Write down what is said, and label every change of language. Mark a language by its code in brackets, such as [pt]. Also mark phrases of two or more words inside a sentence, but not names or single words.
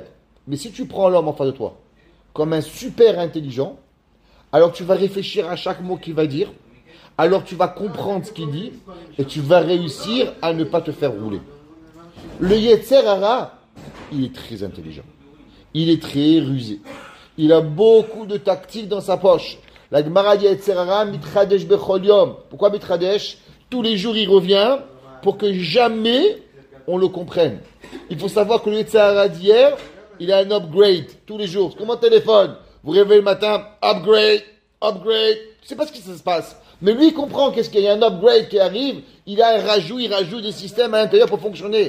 [fr] Mais si tu prends l'homme en face de toi comme un super intelligent, alors tu vas réfléchir à chaque mot qu'il va dire, alors tu vas comprendre ce qu'il dit et tu vas réussir à ne pas te faire rouler. Le [he] יצר הרע, [fr] il est très intelligent. Il est très rusé. Il a beaucoup de tactiques dans sa poche. La Gemara dit [he] יצר הרע מתחדש בכל יום. [fr] Pourquoi mitradesh? Tous les jours il revient pour que jamais on le comprenne. Il faut savoir que le [he] יצר הרע [fr] d'hier, il a un upgrade tous les jours. Comme un téléphone. Vous réveillez le matin, upgrade. Tu sais pas ce qui se passe. Mais lui, il comprend qu'est-ce qu'il y a un upgrade qui arrive, il a un rajout, il rajoute des systèmes à l'intérieur pour fonctionner.